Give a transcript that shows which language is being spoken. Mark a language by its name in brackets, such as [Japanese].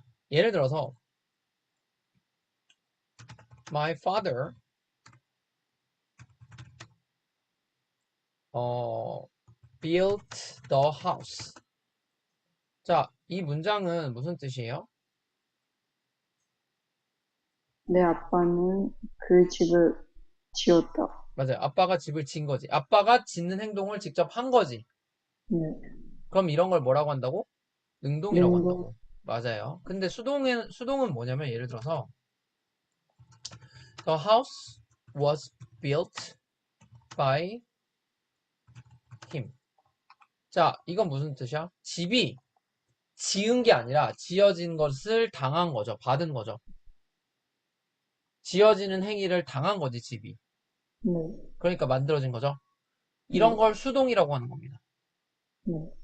[Korean] 예를 들어서 [English] My father built the house. [Korean] 자, 이 문장은 무슨 뜻이에요? 내 아빠는 그 집을 지었다. 맞아요. 아빠가 집을 진 거지. 아빠가 짓는 행동을 직접 한 거지. 네, 그럼 이런 걸 뭐라고 한다고? 능동이라고 능동, 한다고. 맞아요. 근데 수동은 뭐냐면 예를 들어서 [English] The house was built by him. [Korean] 자, 이건 무슨 뜻이야? 집이 지은 게 아니라 지어진 것을 당한 거죠. 받은 거죠. 지어지는 행위를 당한 거지, 집이. 네, 그러니까 만들어진 거죠. 이런 네, 걸 수동이라고 하는 겁니다. 네,